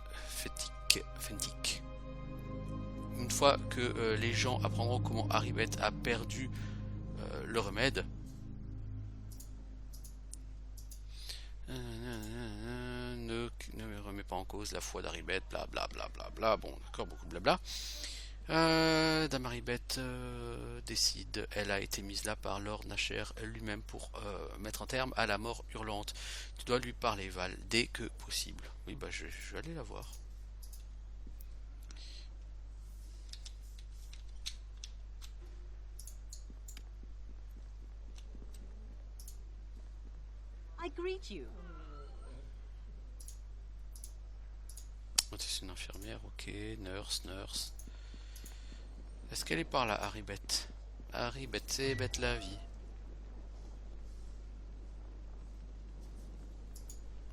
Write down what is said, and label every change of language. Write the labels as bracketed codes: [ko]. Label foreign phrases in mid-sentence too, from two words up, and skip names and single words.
[fr] Fentic. Une fois que les gens apprendront comment Haribet a perdu le remède, ne remet pas en cause la foi d'Haribet, bla bla bla bla bla. Bon, d'accord, beaucoup de blabla. Dame Haribet décide, elle a été mise là par Lord Nasher lui-même pour mettre un terme à la mort hurlante. Tu dois lui parler, Val, dès que possible. Oui, bah je vais aller la voir. [en] I greet you. [fr] C'est une infirmière, ok. Nurse. Est-ce qu'elle est par là, Haribet? Haribet, c'est bête la vie.